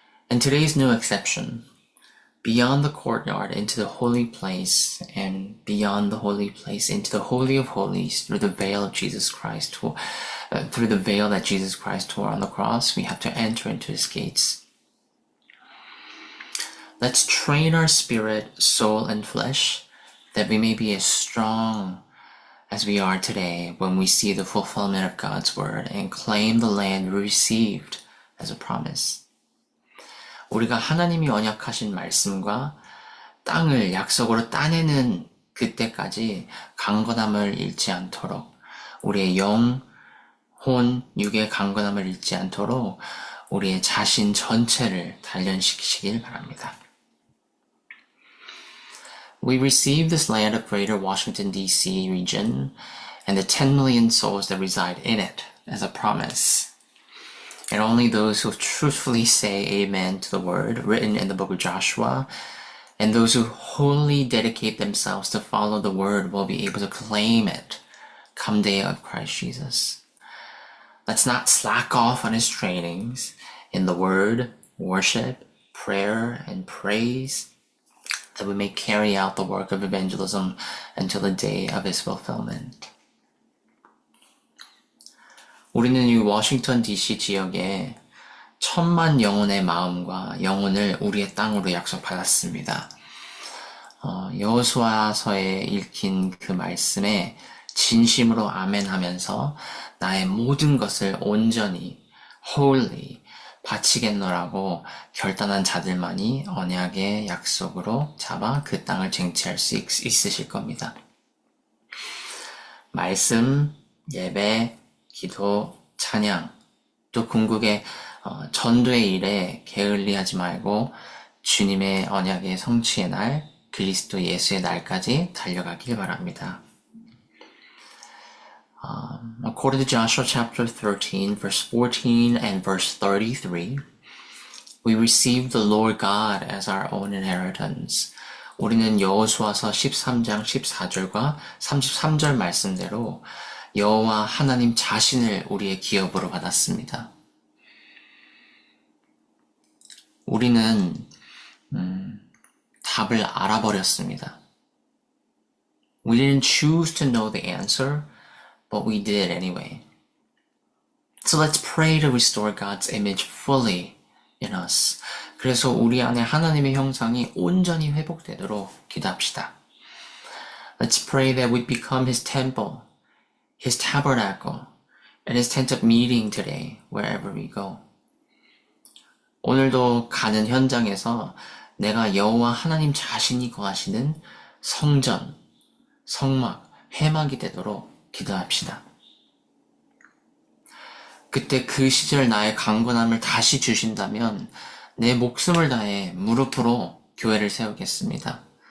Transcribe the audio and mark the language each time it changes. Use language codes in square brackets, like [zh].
[en] And today's no exception. Beyond the courtyard into the holy place, and beyond the holy place into the Holy of Holies through the veil of Jesus Christ, through the veil that Jesus Christ tore on the cross, we have to enter into His gates. Let's train our spirit, soul, and flesh that we may be as strong as we are today when we see the fulfillment of God's word and claim the land we received as a promise. [ko] 우리가 하나님이 언약하신 말씀과 땅을 약속으로 따내는 그때까지 강건함을 잃지 않도록, 우리의 영, 혼, 육의 강건함을 잃지 않도록 우리의 자신 전체를 단련시키시길 바랍니다. [en] We received this land of Greater Washington, D.C. region and the 10 million souls that reside in it as a promise. And only those who truthfully say amen to the word written in the book of Joshua and those who wholly dedicate themselves to follow the word will be able to claim it come day of Christ Jesus. Let's not slack off on His trainings in the word, worship, prayer, and praise, that we may carry out the work of evangelism until the day of His fulfillment. [ko] 우리는 이 워싱턴 DC 지역에 1,000만 영혼의 마음과 영혼을 우리의 땅으로 약속받았습니다. 여호수아서에 읽힌 그 말씀에 진심으로 아멘하면서 나의 모든 것을 온전히 wholly 바치겠노라고 결단한 자들만이 언약의 약속으로 잡아 그 땅을 쟁취할 수 있으실 겁니다. 말씀, 예배, 기도, 찬양, 또 궁극의 전도의 일에 게을리하지 말고 주님의 언약의 성취의 날, 그리스도 예수의 날까지 달려가길 바랍니다. [en] According to Joshua chapter 13, verse 14 and verse 33, we receive the Lord God as our own inheritance. [ko] 우리는 여호수아서 13장 14절과 33절 말씀대로 여호와 하나님 자신을 우리의 기업으로 받았습니다. 우리는 답을 알아버렸습니다. [en] We didn't choose to know the answer, but we did anyway. So let's pray to restore God's image fully in us. [ko] 그래서 우리 안에 하나님의 형상이 온전히 회복되도록 기도합시다. [en] Let's pray that we become His temple, His tabernacle, and His tent of meeting today, wherever we go. [ko] 오늘도 가는 현장에서 내가 여호와 하나님 자신이 거하시는 성전, 성막, 회막이 되도록 기도합시다. 그때 그 시절 나의 강건함을 다시 주신다면 내 목숨을 다해 무릎으로 교회를 세우겠습니다.